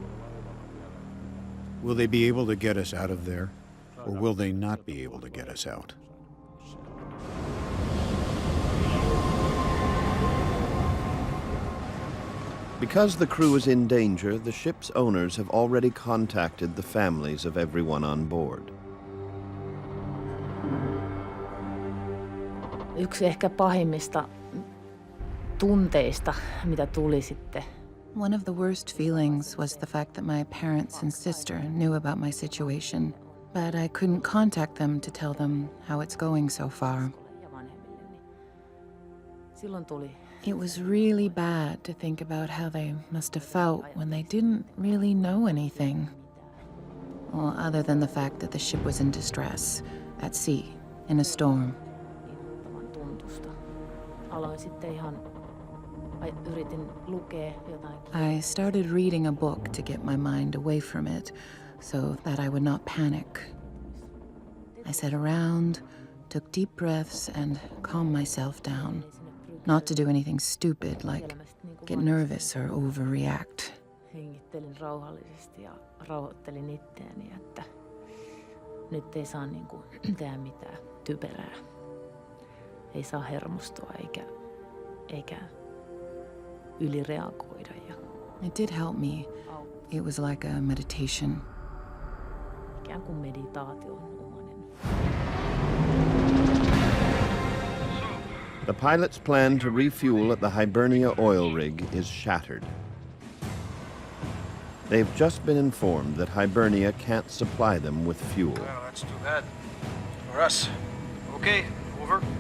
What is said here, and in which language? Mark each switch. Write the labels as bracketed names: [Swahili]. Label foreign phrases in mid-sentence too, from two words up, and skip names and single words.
[English] Will they be able to get us out of there, or will they not be able to get us out? Because the crew is in danger, the ship's owners have already contacted the families of everyone on board. [Finnish] Yksi ehkä pahimmista tunteista, mitä tuli sitten. [English] One of the worst feelings was the fact that my parents and sister knew about my situation, but I couldn't contact them to tell them how it's going so far. [Finnish] Silloin tuli. [English] It was really bad to think about how they must have felt when they didn't really know anything. Well, other than the fact that the ship was in distress, at sea, in a storm. I started reading a book to get my mind away from it, so that I would not panic. I sat around, took deep breaths, and calmed myself down. Not to do anything stupid, like get nervous or overreact. [Finnish] Hengittelin rauhallisesti ja rauhoittelin itseäni, että nyt ei saa tehdä mitään typerää. Ei saa hermostua eikä ylireagoida. [English] It did help me. It was like a meditation. [Finnish] Ikään kuin meditaation omainen. [English] The The pilot's plan to refuel at the Hibernia oil rig is shattered. They've just been informed that Hibernia can't supply them with fuel. Well, that's too bad. For us. Okay, over.